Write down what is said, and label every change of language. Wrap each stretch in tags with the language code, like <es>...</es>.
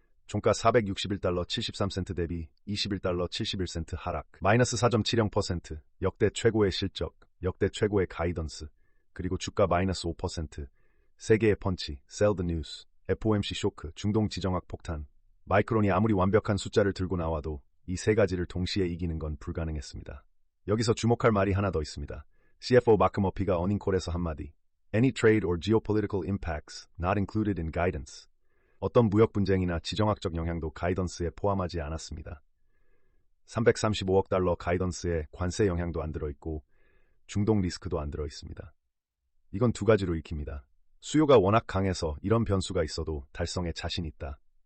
<ko>종가 $461 73센트 대비 21달러 71센트 하락, 마이너스 4.70%, 역대 최고의 실적, 역대 최고의 가이던스, 그리고 주가 마이너스 5%, 세계의 펀치, Sell the News, FOMC 쇼크, 중동 지정학 폭탄. 마이크론이 아무리 완벽한 숫자를 들고 나와도 이 세 가지를 동시에 이기는 건 불가능했습니다. 여기서 주목할 말이 하나 더 있습니다. CFO 마크 머피가 어닝콜에서 한마디.</ko> <en>Any trade or geopolitical impacts not included in guidance.</en> <ko>어떤 무역 분쟁이나 지정학적 영향도 가이던스에 포함하지 않았습니다. 335억 달러 가이던스에 관세 영향도 안 들어있고 중동 리스크도 안 들어있습니다. 이건 두 가지로 읽힙니다. 수요가 워낙 강해서 이런 변수가 있어도 달성에 자신 있다.</ko>